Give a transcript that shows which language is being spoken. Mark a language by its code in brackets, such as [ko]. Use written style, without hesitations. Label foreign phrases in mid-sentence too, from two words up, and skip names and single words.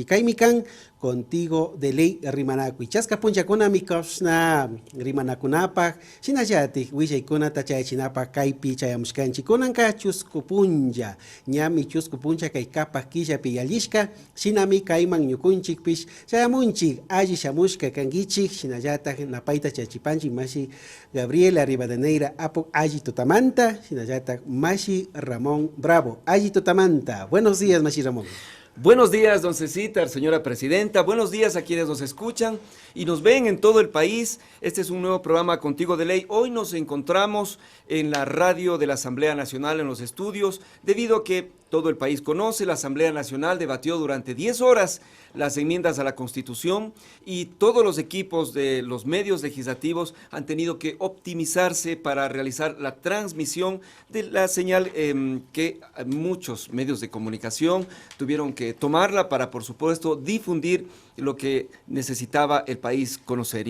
[qu] kaymi kan Contigo de Ley rimanakuy chaska punchakuna mikashna rimanakunapak shinallatik willaykunata chayachinapak kaypi chayamushkanchik kunanka Chuscupuncha, ñami chuscupuncha kay kapak killapi yallishka, shinami kayman ñukunchikpish, chayamunchik, alli shamushka kangichik, shinallatak napayta chachipanchik, mashi Gabriela Rivadeneira Apu, alli tutamanta, shinallatak mashi Ramón Bravo, alli tutamanta. [es] Buenos días, mashi Ramón. Buenos días, don Cecitar, señora presidenta. Buenos días a quienes nos escuchan y nos ven en todo el país. Este es un nuevo programa Contigo de Ley. Hoy nos encontramos en la radio de la Asamblea Nacional en los estudios, debido a que todo el país conoce, la Asamblea Nacional debatió durante 10 horas las enmiendas a la Constitución y todos los equipos de los medios legislativos han tenido que optimizarse para realizar la transmisión de la señal que muchos medios de comunicación tuvieron que tomarla para, por supuesto, difundir lo que necesitaba el país conocer.